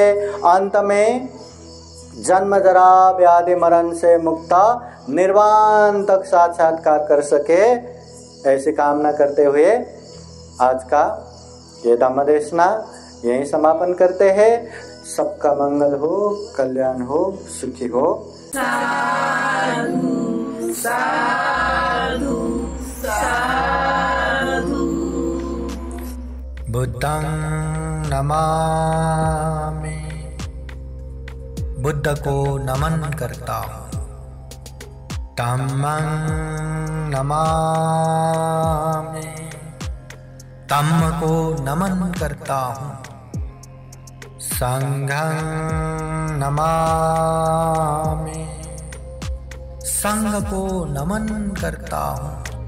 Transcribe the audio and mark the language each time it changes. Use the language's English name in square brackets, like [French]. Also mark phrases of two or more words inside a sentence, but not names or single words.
[Hindi] अंत में जन्म जरा व्याधि मरण से मुक्त निर्वाण तक साक्षात्कार कर सके, ऐसी कामना करते हुए आज का ये धम्म देशना यही समापन करते हैं। सबका मंगल हो, कल्याण हो, सुखी हो। साधु साधु साधु। [Pali] बुद्धं नमामि, [Hindi] बुद्ध को नमन करता हूँ। [Pali] धम्मं नमामि, [Hindi] धम्म को नमन करता हूँ। [Pali] संघं नमामि, [Hindi] संघ को नमन करता हूँ।